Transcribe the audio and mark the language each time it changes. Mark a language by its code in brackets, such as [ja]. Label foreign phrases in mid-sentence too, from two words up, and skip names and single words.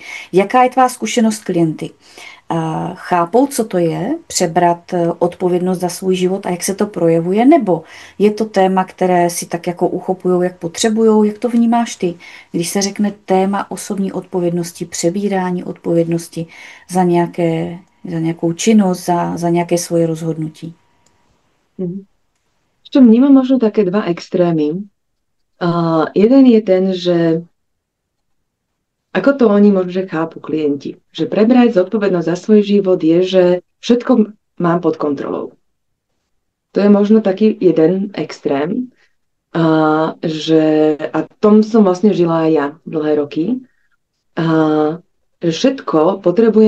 [cs] Jaká je tvá zkušenost klienty? Chápou, co to je, přebrat odpovědnost za svůj život a jak se to projevuje? Nebo je to téma, které si tak jako uchopujou, jak potřebujou? Jak to vnímáš ty, když se řekne téma osobní odpovědnosti, přebírání odpovědnosti za nějakou činnost, za nějaké svoje rozhodnutí? [sk] Čo vnímam možno také dva extrémy. Jeden je ten, že ako to oni možno chápu klienti, že prebrať zodpovednosť za svoj život je, že všetko mám pod kontrolou. To je možno taký jeden extrém, a tom som vlastne žila aj ja dlhé roky, že všetko potrebujem